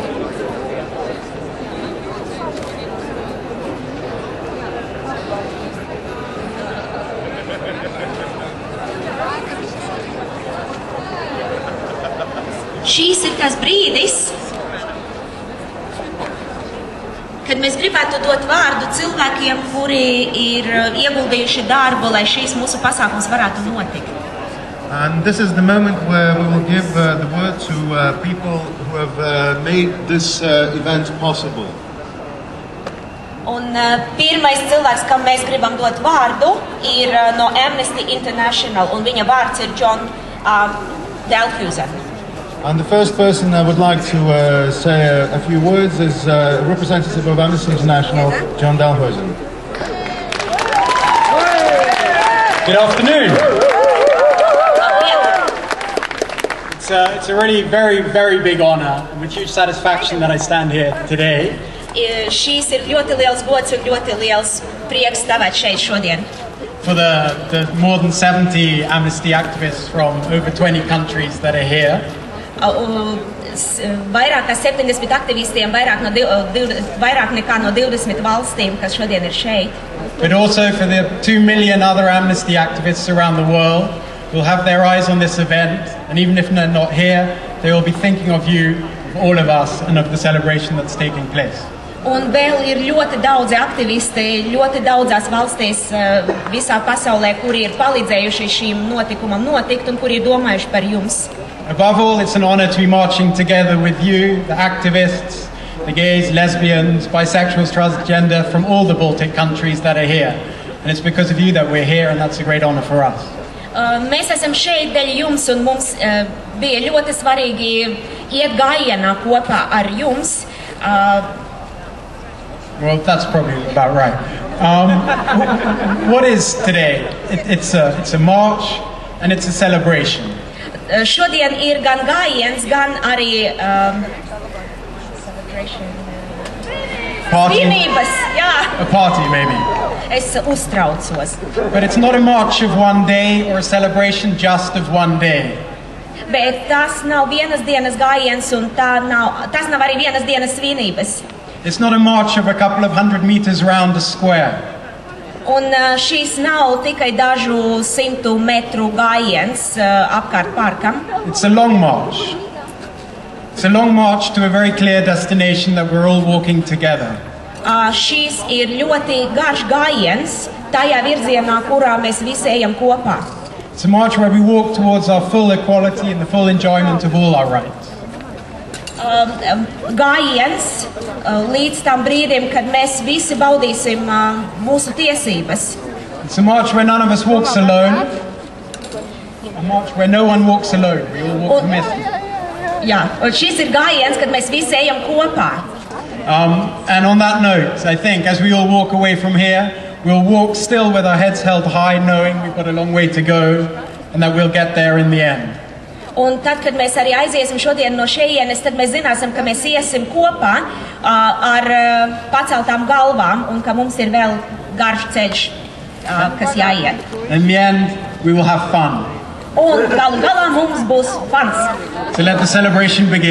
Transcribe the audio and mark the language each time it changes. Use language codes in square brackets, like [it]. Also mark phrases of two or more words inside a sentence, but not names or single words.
[lv] Šīs ir tas brīdis, kad mēs gribētu dot vārdu cilvēkiem, kuri ir ieguldījuši darbu, lai šīs mūsu pasākums varētu notikt. [en] And this is the moment where we will give the word to people who have made this event possible. [lv] Un pirmais cilvēks, kam mēs gribam dot vārdu, ir no Amnesty International, un viņa vārds ir John Dalhuisen. [en] And the first person I would like to say a few words is a representative of Amnesty International, John Dalhuisen. Good afternoon. It's a really very big honor and with huge satisfaction that I stand here today. [lv] Šīs ir ļoti liels gods un ļoti liels prieks stāvēt šeit šodien. [en] For the more than 70 Amnesty activists from over 20 countries that are here. [lv] Vairāk kā 70 aktivistiem, vairāk nekā no 20 valstīm, kas šodien ir šeit. [en] But also for the 2 million other Amnesty activists around the world who will have their eyes on this event, and even if they're not here, they will be thinking of you, of all of us, and of the celebration that's taking place. [lv] Un vēl ir ļoti daudzi aktivisti, ļoti daudzās valstīs visā pasaulē, kuri ir palīdzējuši šīm notikumam notikt un kuri ir domājuši par jums. [en] Above all, it's an honor to be marching together with you, the activists, the gays, lesbians, bisexuals, transgender from all the Baltic countries that are here. And it's because of you that we're here, and that's a great honor for us. [lv] Mēs esam šeit dēļ jums, un mums bija ļoti svarīgi iet gājienā kopā ar jums. [en] Well, that's probably about right. What is today? It's a march and it's a celebration. [lv] Šodien ir gan gājiens, gan arī svinības, jā. [en] A party, maybe. [lv] Es uztraucos. [en] But it's not a march of one day or a celebration just of one day. [lv] Bet tas nav vienas dienas gājiens, un tas nav arī vienas dienas svinības. [en] It's not a march of a couple of 100 meters around a square. [lv] Un šīs nav tikai dažu 100 metru gājiens apkārt parkam. [en] It's a long march. It's a long march to a very clear destination that we're all walking together. [lv] Šīs ir ļoti garš gājiens tajā virzienā, kurā mēs visi ejam kopā. [en] It's a march where we walk towards our full equality and the full enjoyment of all our rights. [lv] Gājiens līdz tam brīdim, kad mēs visi baudīsim mūsu tiesības. [en] It's a march where none of us walks alone. A march where no one walks alone. We all walk together. [lv] Jā, un šis ir gājiens, kad mēs visi ejam kopā. [en] And on that note, I think as we all walk away from here, we'll walk still with our heads held high, knowing we've got a long way to go and that we'll get there in the end. [lv] Un tad, kad mēs arī aiziesim šodien no šejienes, tad mēs zināsim, ka mēs iesim kopā ar paceltām galvām un ka mums ir vēl garš ceļš, kas jāiet. [en] In the end, we will have fun. [lv] Un galu galā mums būs fans. [en] So let the celebration begin.